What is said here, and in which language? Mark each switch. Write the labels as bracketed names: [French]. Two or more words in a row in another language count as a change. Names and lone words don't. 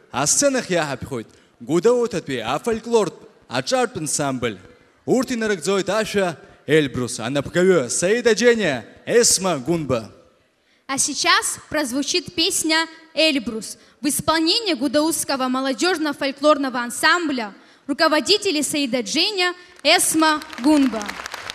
[Abkhazian] асценах иаҳаԥхьоит Гәдоуҭатәи афольклортә аҿартә ансамбль. Урҭ инарыгӡоит ашәа Эльбрус, анапгаҩы Саида Џьениа, Эсма Гунба. [Russian] А сейчас прозвучит песня «Эльбрус» в исполнении Гудаутского молодежно-фольклорного ансамбля, руководители Саида Џьениа, Эсма Гунба.